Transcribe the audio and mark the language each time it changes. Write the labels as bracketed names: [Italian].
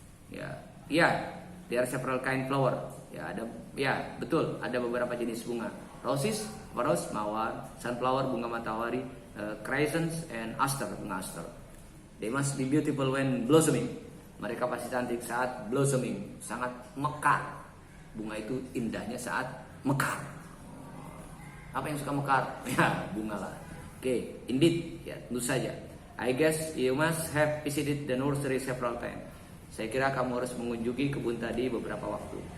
[English] Ya, there are several kind flower. [Indonesian] Betul, ada beberapa jenis bunga. [English] Roses, rose, mawar, sunflower, bunga matahari, chrysanthemums, and aster, bunga aster. They must be beautiful when blossoming. [Indonesian] Mereka pasti cantik saat blossoming, sangat mekar. Bunga itu indahnya saat mekar. Apa yang suka mekar? Ya, bunga lah. Oke, indeed, ya tentu saja. [English] I guess you must have visited the nursery several times. [Indonesian] Saya kira kamu harus mengunjungi kebun tadi beberapa waktu.